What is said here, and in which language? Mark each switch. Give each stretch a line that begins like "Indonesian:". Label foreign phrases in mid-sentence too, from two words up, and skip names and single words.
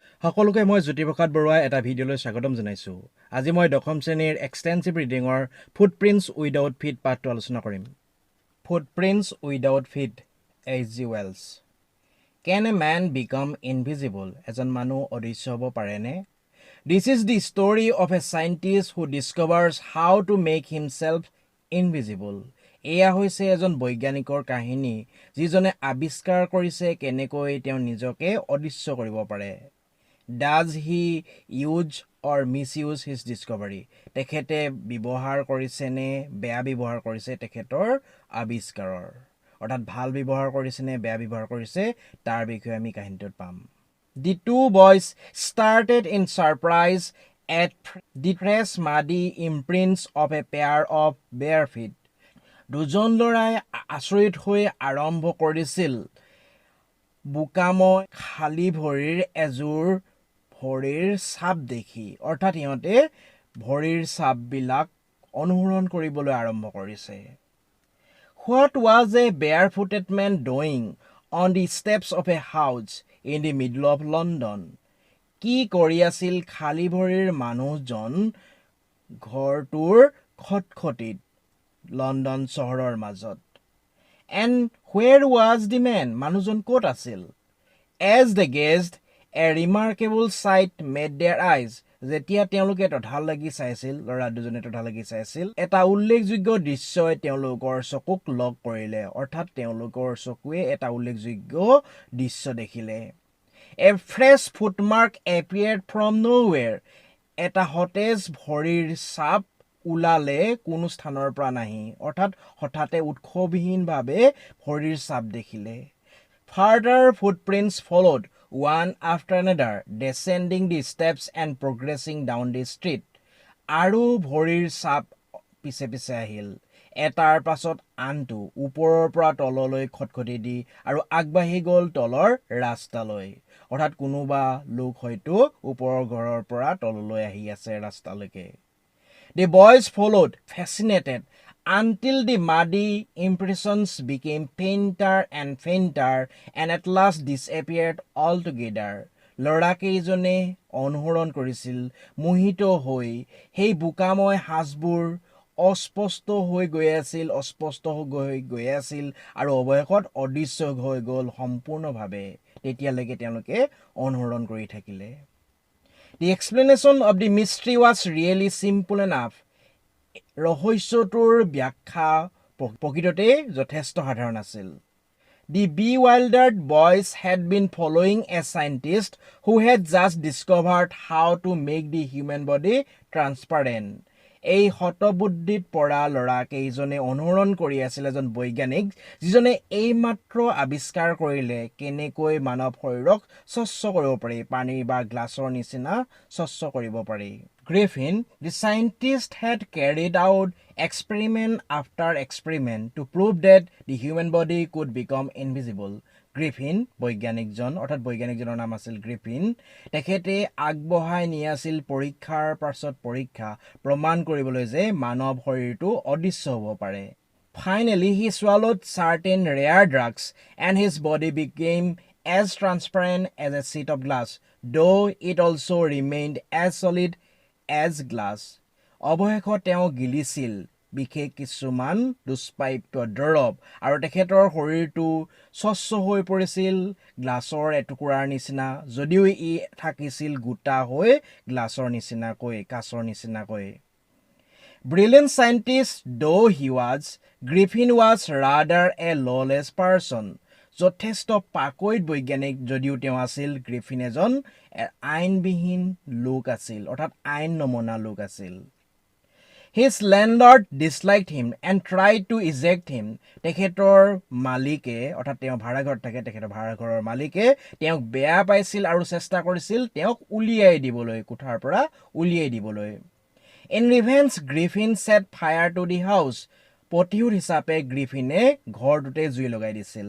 Assamese: সকলোকে মই জ্যোতিপ্ৰসাদ বৰুৱা এটা ভিডিঅ'লৈ স্বাগতম জনাইছো। আজি মই দশম শ্ৰেণীৰ
English: extensive reading
Assamese: ফুটপ্ৰিন্টছ উইদাউট ফিট পাঠটো আলোচনা কৰিম। ফুটপ্ৰিন্টছ উইদাউট ফিট H.G. Wells।
English: Can a man become invisible?
Assamese: এজন মানুহ অদৃশ্য হ'ব পাৰেনে?
English: This is the story of a scientist who discovers how to make himself invisible.
Assamese: এয়া হৈছে এজন বৈজ্ঞানিকৰ কাহিনী যিজনে আৱিষ্কাৰ কৰিছে কেনেকৈ তেওঁ নিজকে অদৃশ্য কৰিব পাৰে।
English: Does he use or misuse his discovery?
Assamese: তেখেতে ব্যৱহাৰ কৰিছে নে বেয়া ব্যৱহাৰ কৰিছে তেখেতৰ আৱিষ্কাৰৰ, অৰ্থাৎ ভাল ব্যৱহাৰ কৰিছে নে বেয়া ব্যৱহাৰ কৰিছে তাৰ বিষয়ে আমি কাহিনীটোত পাম।
English: The two boys started in surprise at the fresh muddy imprints of a pair of bare feet.
Assamese: দুজন ল'ৰাই আচৰিত হৈ আৰম্ভ কৰিছিল বোকাময় খালী ভৰিৰ এযোৰ ভৰিৰ ছাপ দেখি, অৰ্থাৎ ইহঁতে ভৰিৰ ছাপবিলাক অনুসৰণ কৰিবলৈ আৰম্ভ কৰিছে।
English: What was a barefooted man doing on the steps of a house in the middle of London?
Assamese: কি কৰি আছিল খালী ভৰিৰ মানুহজন ঘৰটোৰ খটখটিত লণ্ডন চহৰৰ মাজত?
English: And where was the man?
Assamese: মানুহজন ক'ত আছিল?
English: As they gazed, a remarkable sight met their eyes.
Assamese: যেতিয়া তেওঁলোকে তথা লাগি চাইছিল, ল'ৰা দুজনে তথা লাগি চাইছিল, এটা উল্লেখযোগ্য দৃশ্যই তেওঁলোকৰ চকুক লগ কৰিলে, অৰ্থাৎ তেওঁলোকৰ চকুৱে এটা উল্লেখযোগ্য দৃশ্য দেখিলে।
English: A fresh footmark appeared from nowhere.
Assamese: এটা সতেজ ভৰিৰ ছাপ ওলালে কোনো স্থানৰ পৰা নাহি, অৰ্থাৎ হঠাতে উৎসবিহীনভাৱে ভৰিৰ ছাপ দেখিলে।
English: Further footprints followed, one after another, descending the steps and progressing down the street.
Assamese: আৰু ভৰিৰ ছাপ পিছে পিছে আহিল, এটাৰ পাছত আনটো, ওপৰৰ পৰা তললৈ খটখটি দি আৰু আগবাঢ়ি গ'ল তলৰ ৰাস্তালৈ, অৰ্থাৎ কোনোবা লোক হয়তো ওপৰৰ ঘৰৰ পৰা তললৈ আহি আছে ৰাস্তালৈকে।
English: The boys followed, fascinated, until the muddy impressions became fainter and fainter and at last disappeared altogether.
Assamese: ল'ৰাকেইজনে অনুসৰণ কৰিছিল মোহিত হৈ, সেই বোকাময় সাজবোৰ অস্পষ্ট হৈ গৈ আছিল আৰু অৱশেষত অদৃশ্য হৈ গ'ল সম্পূৰ্ণভাৱে। তেতিয়ালৈকে তেওঁলোকে অনুসৰণ কৰি থাকিলে।
English: The explanation of the mystery was really simple enough.
Assamese: ৰহস্যটোৰ ব্যাখ্যা প্ৰকৃততে যথেষ্ট সাধাৰণ আছিল।
English: The bewildered boys had been following a scientist who had just discovered how to make the human body transparent.
Assamese: এই হতবুদ্ধিত পৰা ল'ৰাকেইজনে অনুসৰণ কৰি আছিল এজন বৈজ্ঞানিক যিজনে এইমাত্ৰ আৱিষ্কাৰ কৰিলে কেনেকৈ মানৱ শৰীৰক স্বচ্ছ কৰিব পাৰি, পানী বা গ্লাছৰ নিচিনা স্বচ্ছ কৰিব পাৰি।
English: Griffin, the scientist, had carried out experiment after experiment to prove that the human body could become invisible.
Assamese: গ্ৰিফিন বৈজ্ঞানিকজন, অৰ্থাৎ বৈজ্ঞানিকজনৰ নাম আছিল গ্ৰিফিন, তেখেতে আগবঢ়াই নি আছিল পৰীক্ষাৰ পাছত পৰীক্ষা প্ৰমাণ কৰিবলৈ যে মানৱ শৰীৰটো অদৃশ্য হ'ব পাৰে।
English: Finally, he swallowed certain rare drugs and his body became as transparent as a sheet of glass, though it also remained as solid as glass.
Assamese: অৱশেষত তেওঁ গিলিছিল বিশেষ কিছুমান দুষ্প্ৰাপ্য দৰৱ আৰু তেখেতৰ শৰীৰটো স্বচ্ছ হৈ পৰিছিল গ্লাছৰ এটুকুৰাৰ নিচিনা, যদিও ই থাকিছিল গোটা হৈ গ্লাছৰ নিচিনাকৈ, কাঁচৰ নিচিনাকৈ।
English: Brilliant scientist though he was, Griffin was rather a lawless person.
Assamese: যথেষ্ট পাকৈত বৈজ্ঞানিক যদিও তেওঁ আছিল, গ্ৰিফিন এজন আইনবিহীন লোক আছিল, অৰ্থাৎ আইন নমনা লোক আছিল।
English: His landlord disliked him and tried to eject him.
Assamese: তেখেতৰ মালিকে, অৰ্থাৎ তেওঁ ভাড়াঘৰত থাকে, তেখেতৰ ভাড়াঘৰৰ মালিকে তেওঁক বেয়া পাইছিল আৰু চেষ্টা কৰিছিল তেওঁক উলিয়াই দিবলৈ, কোঠাৰ পৰা উলিয়াই দিবলৈ।
English: In revenge, Griffin set fire to the house.
Assamese: প্ৰতিশোধ হিচাপে গ্ৰিফিনে ঘৰটোতে জুই লগাই দিছিল।